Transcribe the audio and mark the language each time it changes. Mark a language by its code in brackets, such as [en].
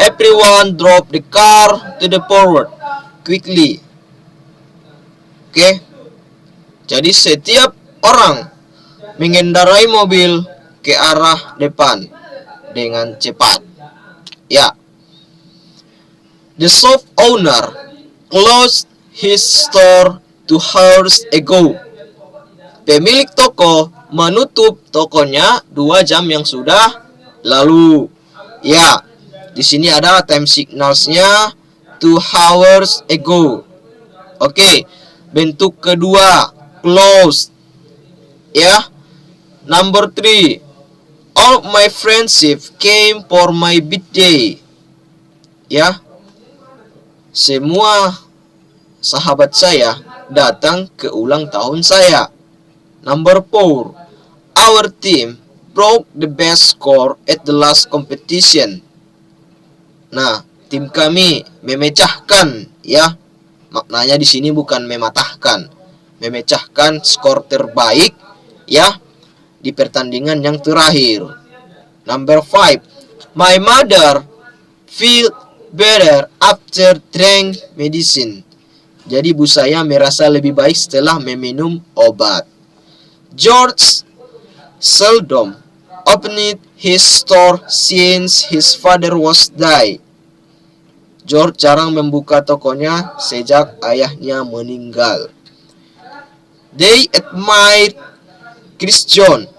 [en] Everyone drove the car to the forward quickly. Oke. [id] Jadi setiap orang mengendarai mobil ke arah depan dengan cepat. Ya. [en] The shop owner closed his store 2 hours ago. [id] Pemilik toko menutup tokonya 2 jam yang sudah lalu. Ya, di sini ada time signalsnya [en] 2 hours ago. [id] Oke, bentuk kedua closed. Ya. [en] Number 3. All my friendship came for my birthday. Ya. [id] Semua sahabat saya datang ke ulang tahun saya. [en] Number 4. Our team broke the best score at the last competition. [id] Nah, tim kami memecahkan, ya. Maknanya di sini bukan mematahkan. Memecahkan skor terbaik, ya, di pertandingan yang terakhir. [en] Number 5. My mother feel better after drink medicine. [id] Jadi ibu saya merasa lebih baik setelah meminum obat. [en] George seldom opened his store since his father was died. [id] George jarang membuka tokonya sejak ayahnya meninggal. [en] They admired Chris John.